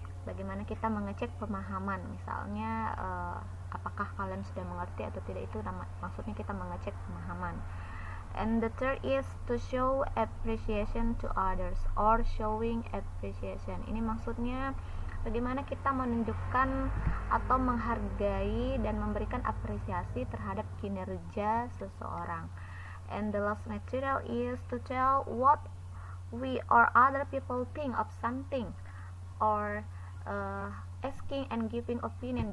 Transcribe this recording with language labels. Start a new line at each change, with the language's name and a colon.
Indonesian: Bagaimana kita mengecek pemahaman, misalnya apakah kalian sudah mengerti atau tidak, itu maksudnya kita mengecek pemahaman.
English: And the third is to show appreciation to others or showing appreciation.
Indonesian: Ini maksudnya bagaimana kita menunjukkan atau menghargai dan memberikan apresiasi terhadap kinerja seseorang.
English: And the last material is to tell what we or other people think of something or asking and giving opinion.